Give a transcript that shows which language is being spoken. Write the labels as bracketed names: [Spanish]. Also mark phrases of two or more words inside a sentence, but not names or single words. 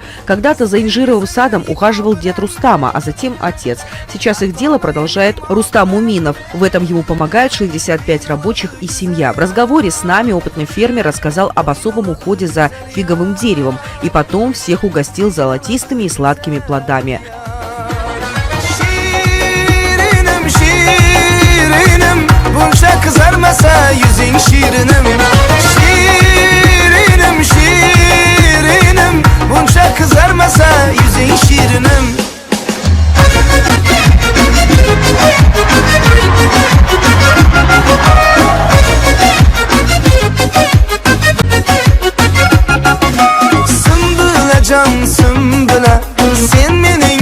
[Russian] Когда-то за инжировым садом ухаживал дед Рустама, а затем отец. Сейчас их дело продолжает Рустам Муминов. В этом ему помогают 65 рабочих и семья. В разговоре с нами опытный фермер рассказал об особом уходе за фиговым деревом и потом всех угостил золотистыми и сладкими плодами. [Azerbaijani] Bunca kızarmasa yüzün şirinim Şirinim, şirinim Bunca kızarmasa yüzün şirinim Sümbüle can sümbüle Sen benim